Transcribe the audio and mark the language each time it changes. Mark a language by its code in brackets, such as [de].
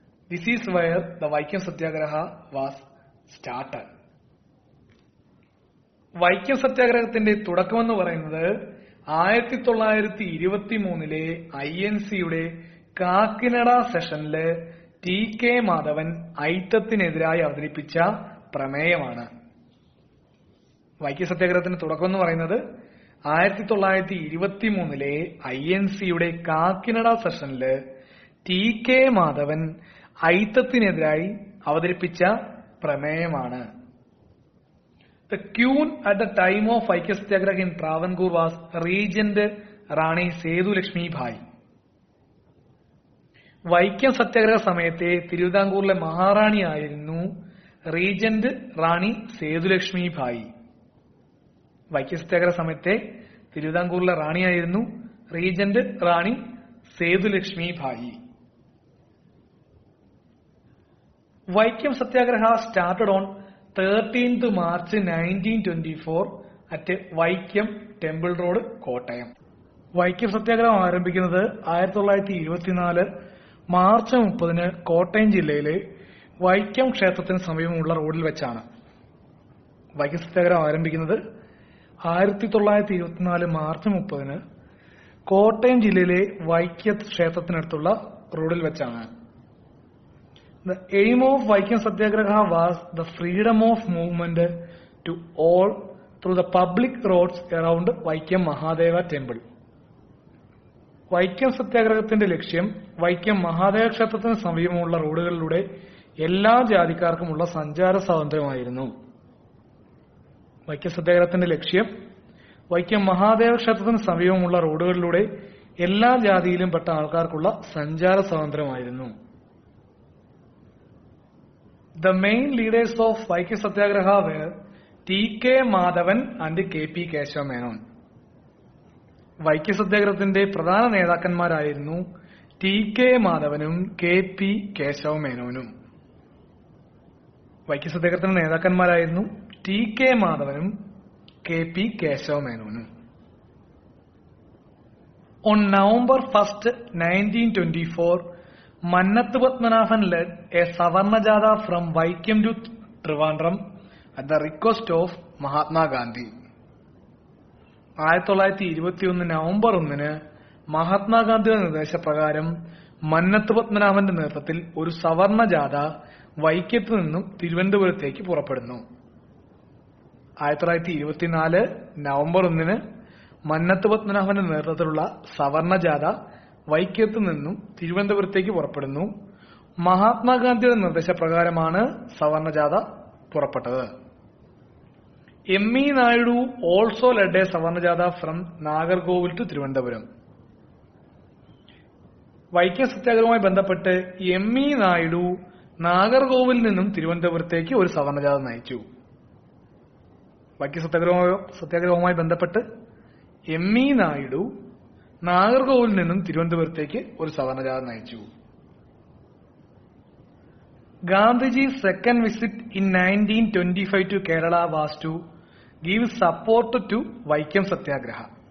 [en] This is where the Vaikam Satyagraha was started. [ml] Vaikom സത്യാഗ്രഹത്തിന്റെ തുടക്കമെന്ന് പറയുന്നത് 1923 INCയുടെ Kakinada സെഷനില് T.K. Madhavan അയിത്തത്തിനെതിരായി അവതരിപ്പിച്ച പ്രമേയമാണ്. വൈക്കം സത്യാഗ്രഹത്തിന്റെ തുടക്കം എന്ന് പറയുന്നത് 1923 INCയുടെ കാക്കിനഡ സെഷനില് T.K. മാധവൻ അയിത്തത്തിനെതിരായി അവതരിപ്പിച്ച പ്രമേയമാണ്. [en] The queen at the time of Vaikam Satyagraha in Travancore was Regent Rani Sethu-Lakshmi Bai. [ml] Vaikom സത്യാഗ്രഹ സമയത്തെ തിരുവിതാംകൂറിലെ മഹാറാണിയായിരുന്നു reagent റാണി സേതുലക്ഷ്മി ഭായി. വൈക്കം സത്യാഗ്രഹ സമയത്തെ തിരുവിതാംകൂറിലെ റാണിയായിരുന്നു reagent Rani Sethulakshmi Bhai. [en] Vaikom Satyagraha started on 13th March 1924 at Vaikom temple road, Kottayam. [ml] Vaikom സത്യാഗ്രഹം ആരംഭിക്കുന്നത് 1924 മാർച്ച് 30 കോട്ടയം ജില്ലയിലെ വൈക്കം ക്ഷേത്രത്തിന് സമീപമുള്ള റോഡിൽ വെച്ചാണ്. വൈക്കം സത്യാഗ്രഹം ആരംഭിക്കുന്നത് 1924 മാർച്ച് 30 കോട്ടയം ജില്ലയിലെ വൈക്കം ക്ഷേത്രത്തിനടുത്തുള്ള റോഡിൽ വെച്ചാണ്. [en] The aim of Vaikam Satyagraha was the freedom of movement to all through the public roads around Vaikam Mahadeva temple. [ml] Vaikom സത്യാഗ്രഹത്തിന്റെ ലക്ഷ്യം വൈക്കം മഹാദേവ ക്ഷേത്രത്തിന് സമീപമുള്ള റോഡുകളിലൂടെ എല്ലാ ജാതിക്കാർക്കുമുള്ള സഞ്ചാര സ്വാതന്ത്ര്യമായിരുന്നു. വൈക്കം സത്യാഗ്രഹത്തിന്റെ ലക്ഷ്യം വൈക്കം മഹാദേവ ക്ഷേത്രത്തിന് സമീപമുള്ള റോഡുകളിലൂടെ എല്ലാ ജാതിയിലും പെട്ട ആൾക്കാർക്കുള്ള സഞ്ചാര സ്വാതന്ത്ര്യമായിരുന്നു. [en] The main leaders of Vaikam Satyagraha were T.K. Madhavan and K.P. Keshav Menon. [ml] Vaikom സത്യാഗ്രഹത്തിന്റെ പ്രധാന നേതാക്കന്മാരായിരുന്നു T.K. മാധവനും K.P. കേശവ മേനോനും. വൈക്കം സത്യാഗ്രഹത്തിന്റെ നേതാക്കന്മാരായിരുന്നു T.K. മാധവനും K.P. കേശവ മേനോനും. [en] On November 1st, 1924, Mannathu Padmanabhan led a Savarna Jatha from Vaikam to Trivandrum at the request of Mahatma Gandhi. [ml] 1921 November 1 മഹാത്മാഗാന്ധിയുടെ നിർദ്ദേശപ്രകാരം മന്നത്ത് പത്മനാഭന്റെ നേതൃത്വത്തിൽ ഒരു സവർണ ജാഥ വൈക്കത്ത് നിന്നും തിരുവനന്തപുരത്തേക്ക് പുറപ്പെടുന്നു. 1924 നവംബർ 1 മന്നത്ത് പത്മനാഭന്റെ നേതൃത്വത്തിലുള്ള സവർണ ജാഥ വൈക്കത്ത് നിന്നും തിരുവനന്തപുരത്തേക്ക് പുറപ്പെടുന്നു. മഹാത്മാഗാന്ധിയുടെ നിർദ്ദേശപ്രകാരമാണ് സവർണ ജാഥ പുറപ്പെട്ടത്. എം.ഇ. [en] Naidu also led a savarna jatha from Nagercoil to Thiruvananthapuram. [ml] വൈക്കം സത്യാഗ്രഹവുമായി ബന്ധപ്പെട്ട് എം.ഇ. നായിഡു നാഗർകോവിൽ നിന്നും തിരുവനന്തപുരത്തേക്ക് ഒരു സവർണ ജാഥ നയിച്ചു. വൈക്കം സത്യാഗ്രഹവുമായി ബന്ധപ്പെട്ട് എം.ഇ. നായിഡു നാഗർകോവിൽ നിന്നും തിരുവനന്തപുരത്തേക്ക് ഒരു സവർണ ജാഥ നയിച്ചു. [en] Gandhiji's second visit in 1925 to Kerala was to give support to Vaikom Satyagraha.